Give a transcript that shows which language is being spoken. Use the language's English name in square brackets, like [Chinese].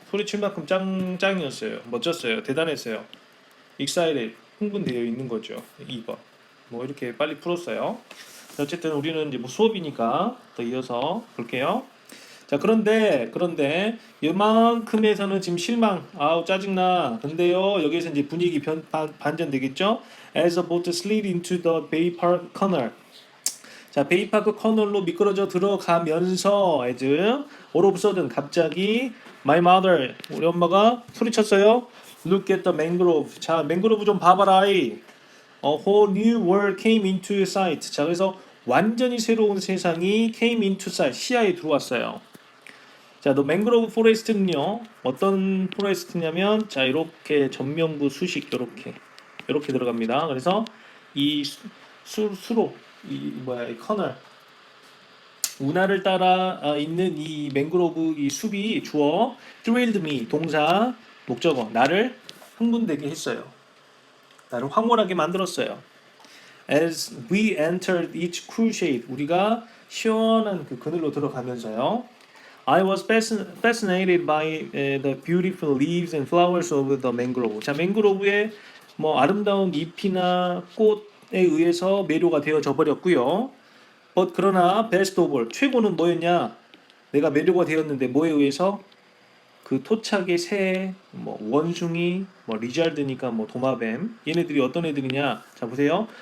[Korean] 소리칠 만큼 짱이었어요. 멋졌어요. 대단했어요. excited 흥분되어 있는 거죠. 2번 뭐 이렇게 빨리 풀었어요. 어쨌든 우리는 이제 뭐 수업이니까 더 이어서 볼게요. 자 그런데 이만큼에서는 지금 실망 짜증나 근데요 여기서 이제 분위기 반전되겠죠. [English] As a boat slid into the Bay Park Canal. [Korean] 자 베이파크 커널로 미끄러져 들어가면서 [English] as all of a sudden [Korean] 갑자기 [English] my mother [Korean] 우리 엄마가 소리쳤어요. [English] Look at the mangrove. [Korean] 자 맹그로브 좀 봐봐라. [English] A whole new world came into sight. [Korean] 자 그래서 완전히 새로운 세상이 [English] came into sight [Korean] 시야에 들어왔어요. 자, 또 맹그로브 포레스트는요. 어떤 포레스트냐면 자, 이렇게 전면부 수식 이렇게 들어갑니다. 그래서 이 수로 이 커널 운하를 따라 있는 이 맹그로브 이 숲이 주어 [English] thrilled me [Korean] 동사 목적어 나를 흥분되게 했어요. 나를 황홀하게 만들었어요. [English] As we entered each cool shade [Korean] 우리가 시원한 그 그늘로 들어가면서요. [English] I was fascinated by the beautiful leaves and flowers of the mangrove. [Korean] 자, 맹그로브의 뭐 아름다운 잎이나 꽃에 의해서 매료가 되어져 버렸고요. 그러나 [English] best of all, [Korean] 최고는 뭐였냐? 내가 매료가 되었는데 뭐에 의해서? 그 토착의 새, 뭐 원숭이, 뭐 리잘드니까 뭐 도마뱀, 얘네들이 어떤 애들이냐? 자 보세요.